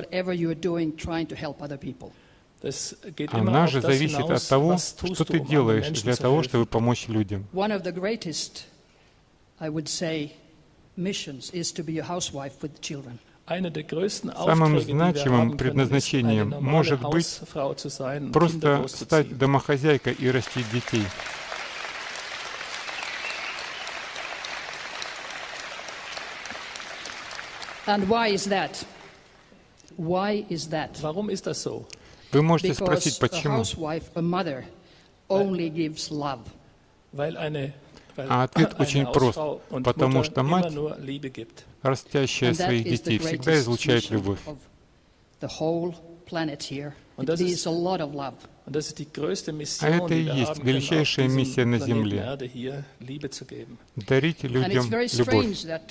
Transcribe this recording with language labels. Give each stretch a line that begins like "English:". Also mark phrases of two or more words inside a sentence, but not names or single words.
Russian: Она же зависит от того, что ты делаешь для того, чтобы помочь людям. Самым значимым предназначением может быть просто стать домохозяйкой и растить детей.
German: Warum ist das so?
Russian: Вы можете спросить, почему? А ответ очень прост. Потому что мать, растящая своих детей, всегда излучает любовь. А это и есть величайшая миссия на Земле — дарить людям любовь.